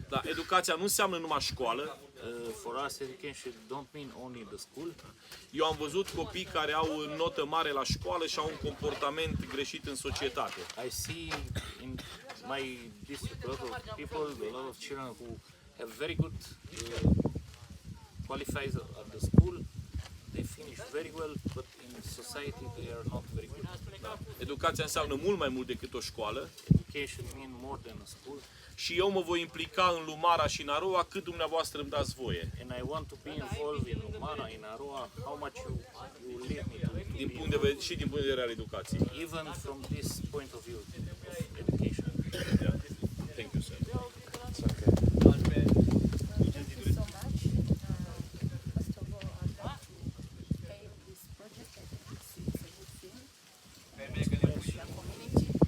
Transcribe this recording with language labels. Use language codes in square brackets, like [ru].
[ro] Dar educația nu înseamnă numai școală. [en] For us, education don't mean only the school. [ro] Eu am văzut copii care au notă mare la școală și au un comportament greșit în societate. [en] I see in my district a lot of people, a lot of children who have very good qualifies at the school. They finish very well, but in society they are not very good. [ro] Educația înseamnă mult mai mult decât o școală. [en] Education means more than a school. [ro] Și eu mă voi implica în Lumara și în Arua cât dumneavoastră îmi dați voie. [en] And I want to be involved in Lumara, in Arua, how much you leave me to [ro] Din punct de vedere, și din punct de vedere al educației. [en] even from this point of view of education. Yeah. Thank you, sir. It's okay. Thank you so much. First of all, I'd like to hail this project. I think it's a good thing. The community.